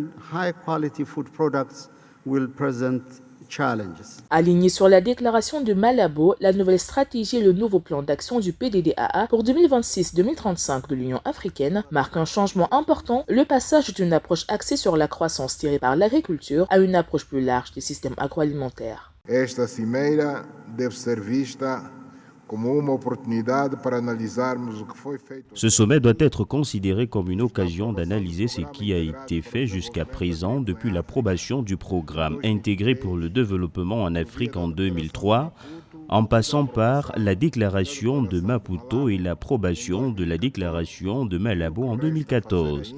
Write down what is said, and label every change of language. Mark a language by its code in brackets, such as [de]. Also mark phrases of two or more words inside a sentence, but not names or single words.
[fr] Alignée sur la déclaration de Malabo, la nouvelle stratégie et le nouveau plan d'action du PDDAA pour 2026-2035 de l'Union africaine marquent un changement important, le passage d'une approche axée sur la croissance tirée par l'agriculture à une approche plus large des systèmes agroalimentaires. [pt] Esta cimeira deve ser vista como uma oportunidade para analisarmos o que foi feito. [fr] Ce sommet doit être considéré comme une occasion d'analyser ce qui a été fait jusqu'à présent depuis l'approbation du programme intégré pour le développement en Afrique en 2003, en passant par la déclaration de Maputo et l'approbation de la déclaration de Malabo en 2014.